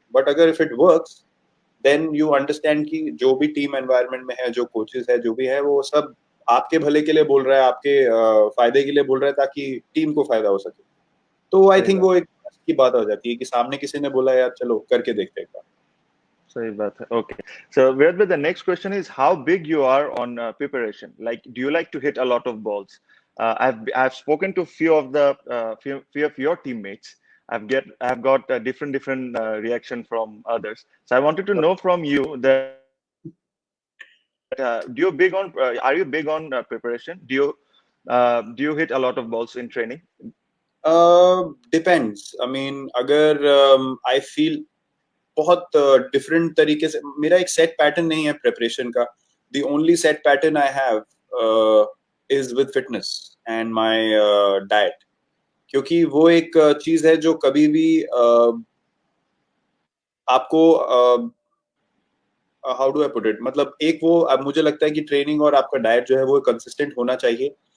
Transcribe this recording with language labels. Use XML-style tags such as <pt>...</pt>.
<en>but अगर if it works then you understand</en> <hi>कि जो भी टीम एनवायरनमेंट में है, जो कोचेस है, जो भी है, वो सब आपके भले के लिए बोल रहा है, आपके फायदे के लिए बोल रहा है ताकि टीम को फायदा हो सके। तो आई थिंक वो एक की बात हो जाती है कि सामने किसी ने बोला यार चलो करके देखते हैं एक बार। सही बात है।</hi> <en>Okay. So Virat bhai, the next question is how big you are on preparation. Like, do you like to hit a lot of balls? I've spoken to few of the few of your teammates. I've got different reaction from others. So I wanted to know from you that are you big on preparation? Do you hit a lot of balls in training?</en> <hi>Depends, I mean अगर I feel बहुत different तरीके से, मेरा एक set pattern नहीं है preparation का।</hi> <en>the only set pattern I have is with fitness and my diet,</en> <hi>क्योंकि वो एक चीज है जो कभी भी आपको</hi> <en>how do I put it,</en> <hi>मतलब एक वो अब मुझे लगता है कि ट्रेनिंग और आपका डाइट जो है वो कंसिस्टेंट होना चाहिए।</hi>